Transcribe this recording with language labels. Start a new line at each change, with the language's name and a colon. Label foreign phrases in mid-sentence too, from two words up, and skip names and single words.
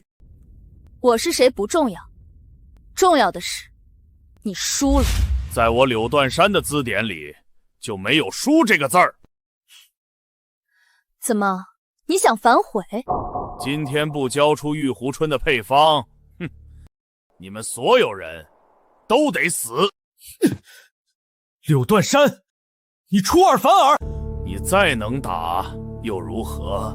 Chinese: 我是誰不重要，重要的是你輸了。在我柳斷山的字典裡就沒有輸這個字兒。怎麼，你想反悔？今天不交出玉壺春的配方，哼，你們所有人都得死。柳斷山，你出尔反爾！你再能打又如何？